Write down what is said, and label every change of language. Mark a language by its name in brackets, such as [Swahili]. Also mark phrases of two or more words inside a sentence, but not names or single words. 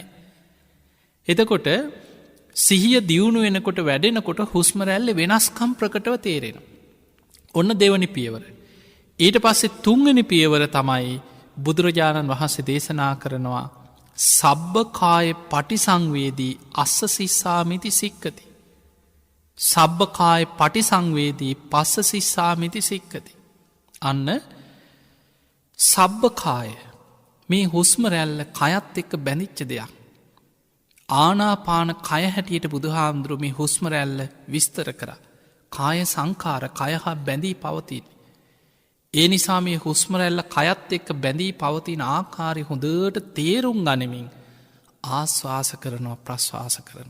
[Sinhala] එතකොට සිහිය දියුණු වෙනකොට වැඩෙනකොට හුස්ම රැල්ල වෙනස්කම් ප්‍රකටව තේරෙන. ඔන්න දෙවනි පියවර. ඊට පස්සේ තුන්වනි පියවර තමයි බුදුරජාණන් වහන්සේ දේශනා කරනවා [Pali] සබ්බකාය පටිසංවේදී අස්ස සිස්සාමිති සික්කති. සබ්බකාය පටිසංවේදී පස්ස සිස්සාමිති සික්කති. [Sinhala] අන්න සබ්බකාය මේ හුස්ම රැල්ල කයත් එක්ක බැඳිච්ච දෙයක්. ආනාපාන කය හැටියට බුදුහාමුදුරු මේ හුස්ම රැල්ල විස්තර කර. [Pali] කාය සංකාර [Sinhala] කයහා බැඳී පවතින්. ඒ නිසා මේ හුස්ම රැල්ල කයත් එක්ක බැඳී පවතින ආකාරය හොඳට තේරුම් ගනිමින් ආශ්වාස කරනවා ප්‍රශ්වාස කරන.